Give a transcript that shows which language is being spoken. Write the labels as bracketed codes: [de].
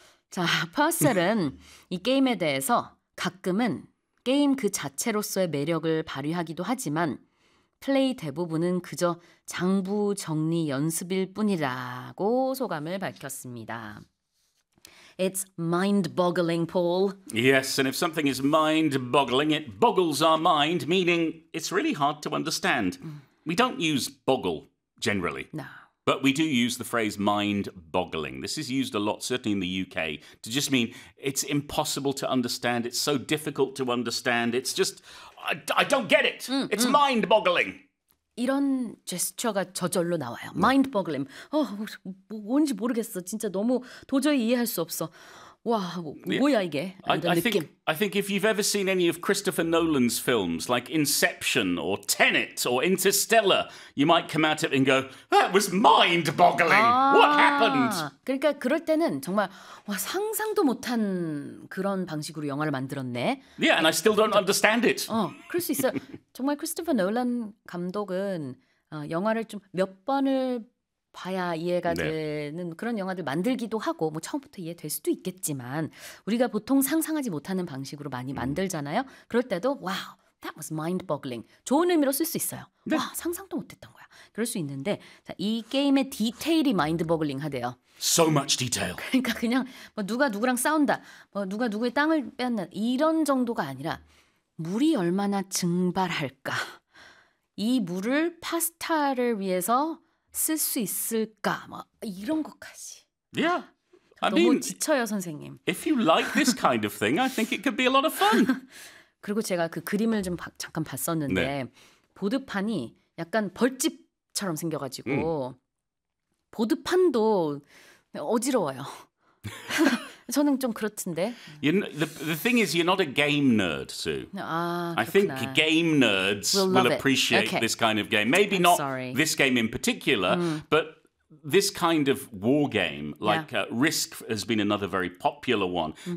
[ko] 자, 퍼셀은 이 게임에 대해서 가끔은 게임 그 자체로서의 매력을 발휘하기도 하지만 플레이 대부분은 그저 장부 정리 연습일 뿐이라고 소감을 밝혔습니다. [en] It's mind-boggling, Paul. Yes, and if something is mind-boggling, it boggles our mind, meaning it's really hard to understand. We don't use boggle, generally. No. But we do use the phrase mind-boggling. This is used a lot, certainly in the UK, to just mean it's impossible to understand, it's so difficult to understand, it's just, I don't get it. It's mind-boggling. [ko] 이런 제스처가 저절로 나와요. Mind-boggling. 뭔지 모르겠어. 진짜 너무 도저히 이해할 수 없어. 와, 뭐야 이게? [en] I think if you've ever seen any of Christopher Nolan's films, like Inception or Tenet or Interstellar, you might come out of it and go, that was mind-boggling. What happened? [ko] 그러니까 그럴 때는 정말 와, 상상도 못한 그런 방식으로 영화를 만들었네. [en] Yeah, and I still don't understand it. [ko] 그럴 수 있어요. 정말 크리스토퍼 놀란 감독은 영화를 좀 몇 번을 봐야 이해가 네. 되는 그런 영화들 만들기도 하고 뭐 처음부터 이해될 수도 있겠지만 우리가 보통 상상하지 못하는 방식으로 많이 만들잖아요. 그럴 때도 와우, [en] wow, that was mind-boggling. [ko] 좋은 의미로 쓸 수 있어요. 네. 와, 상상도 못했던 거야. 그럴 수 있는데 자, 이 게임의 디테일이 mind-boggling 하대요. [en] So much detail. [ko] 그러니까 그냥 뭐 누가 누구랑 싸운다, 뭐 누가 누구의 땅을 뺐나 이런 정도가 아니라 물이 얼마나 증발할까? 이 물을 파스타를 위해서 쓸 수 있을까? 뭐 이런 것까지. [en] Yeah. [ko] 너무 지쳐요, 선생님. [en] If you like this kind of thing, I think it could be a lot of fun. [ko] 그리고 제가 그 그림을 좀 잠깐 봤었는데 네. 보드판이 약간 벌집처럼 생겨가지고 보드판도 어지러워요. 저는 좀 그렇던데. [en] The thing is, you're not a game nerd, Sue. [ko] 아, 그렇구나. [en] I think game nerds will appreciate okay. this kind of game. Maybe not this game in particular, but this kind of war game, like Risk has been another very popular one. Mm-hmm.